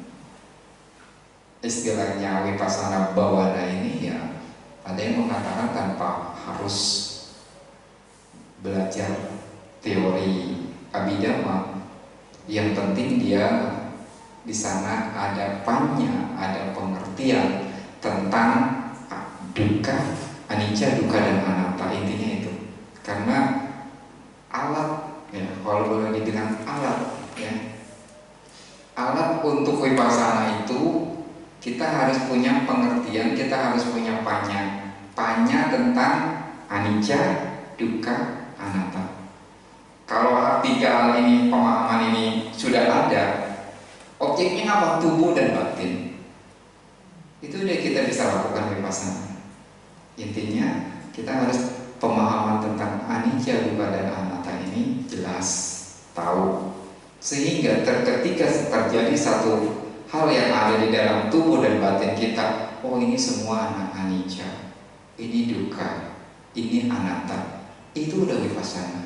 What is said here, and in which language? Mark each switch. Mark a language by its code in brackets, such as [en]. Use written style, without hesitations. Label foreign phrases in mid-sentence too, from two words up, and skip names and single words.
[id] istilahnya [pi] vipassana bawana [id] ini ya, ada yang mengatakan tanpa harus belajar teori abhidhamma, yang penting dia di sana ada panya, ada pengertian tentang [pi] dukkha, anicca, dukkha [id] dan anatta, intinya itu. Karena alat, ya, kalau boleh dibilang alat, ya, alat untuk vipassana itu kita harus punya pengertian, kita harus punya panya tentang [pi] anicca, dukkha, anatta. [id] Kalau tiga hal ini, pemahaman ini sudah ada, objeknya apa? Tubuh dan batin. Itu udah kita bisa lakukan vipassana. Intinya kita harus pemahaman tentang [pi] anicca, dukkha, [id] dan anatta ini jelas tahu, sehingga ketika terjadi satu hal yang ada di dalam tubuh dan batin kita, oh ini semua anicca, ini dukkha, ini anatta, itu udah vipassana.